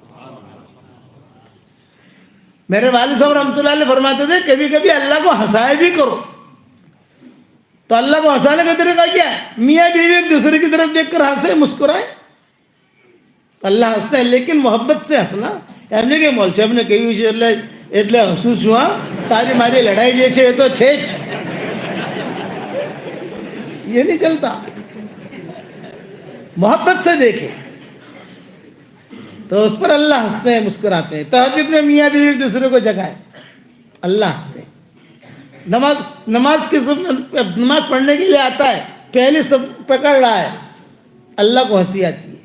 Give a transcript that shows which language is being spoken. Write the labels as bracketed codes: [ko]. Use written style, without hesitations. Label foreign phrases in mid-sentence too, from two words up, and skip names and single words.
[ur] میرے والد صاحب رحمۃ اللہ علیہ فرماتے تھے کبھی کبھی اللہ کو ہنسائے بھی کرو۔ تو اللہ کو ہنسانے کا طریقہ کیا ہے؟ میاں بیوی ایک دوسرے کی طرف دیکھ کر ہنسے، مسکرائے، اللہ ہنستا ہے، لیکن محبت سے ہنسنا۔ یعنی کہ مول صاحب نے کہی ہوئی [gu] એટલે હસું છું હા તારી મારી લડાઈ જે છે એ તો છે જ، [ur] یہ نہیں چلتا، محبت سے دیکھے تو اس پر اللہ ہنستے ہیں، مسکراتے ہیں۔ تہجد میں میاں بیوی ایک دوسرے کو جگائے، اللہ ہنستے ہیں۔ نماز پڑھنے کے لیے آتا ہے، پہلی سب پکڑ رہا ہے، اللہ کو ہنسی آتی ہے۔